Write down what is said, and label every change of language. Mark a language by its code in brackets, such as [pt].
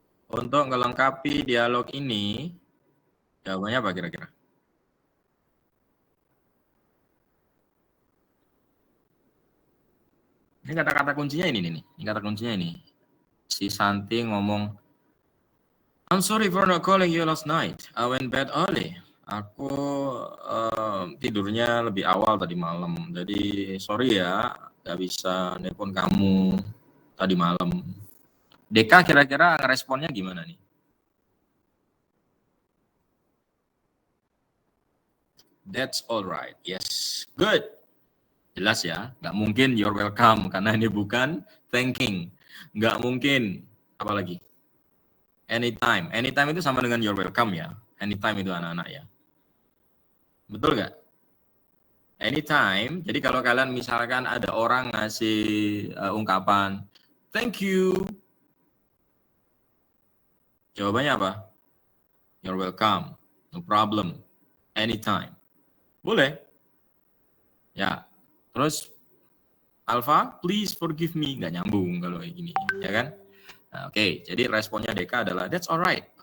[id] Untuk melengkapi dialog ini, jawabannya apa kira-kira? Ini kata-kata kuncinya ini nih. Ini kata kuncinya ini. Si Santi ngomong, [en] I'm sorry for not calling you last night. I went bed early. [id] Aku tidurnya lebih awal tadi malam. Jadi sorry ya, gak bisa nelpon kamu tadi malam. Deka kira-kira responnya gimana nih? [en] That's all right. Yes, good. [id] Jelas ya, nggak mungkin [en] you're welcome [id] karena ini bukan [en] thanking. [id] Nggak mungkin, apalagi anytime. Anytime itu sama dengan you're welcome ya. Anytime itu anak-anak ya. Betul nggak? Anytime. Jadi kalau kalian misalkan ada orang ngasih ungkapan thank you, jawabannya apa? [en] You're welcome. No problem. Anytime. [id] Boleh. Ya. Terus Alpha, [en] please forgive me. [id] Nggak nyambung kalau ini, ya kan? Nah, oke, jadi responnya Deka adalah [en] that's alright.